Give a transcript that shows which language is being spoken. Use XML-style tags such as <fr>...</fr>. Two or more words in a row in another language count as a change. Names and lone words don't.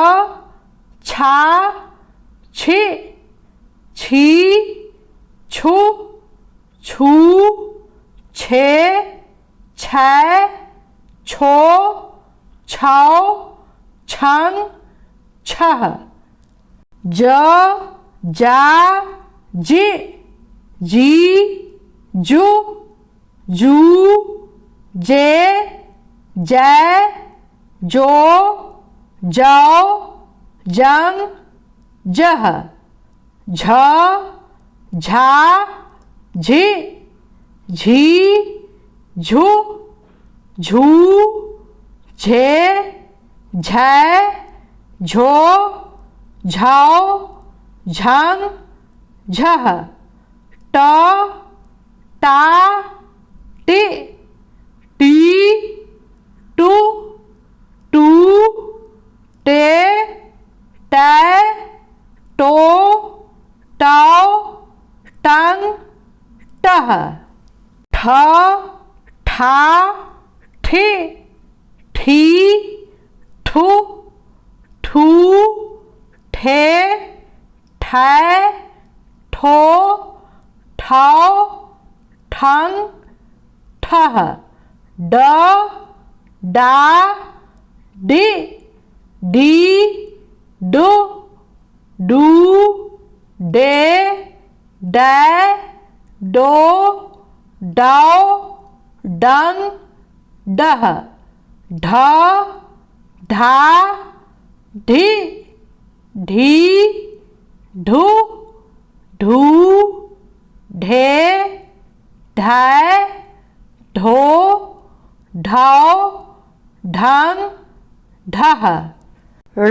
<ne>छा, छी, छी, छु, छू, छे, छै, छो, छौ, छंग, छह, ज, जा, जी, जी, जू, जू, जे, जै, जो, जौ, जंग, जह, झ, झा, झि, झी, झु, झू, झे, झै, झो, झौ, झंग, झह, ट, टा, टी, टी, टू, टू, टे, टै, टो, टौ, टंग, टह, ठ, ठा, ठि,ठी, ठु, ठू, ठे, ठै, ठो, ठौ, ठंग, ठह, ड, डा, डि, डी, डू, डू, डे, डै, डो, डौ, डंग, डह, ढ, ढा, ढि, ढी, ढू, ढू, ढे, ढै, ढो, ढौ, ढंग, ढह, ळ,</ne>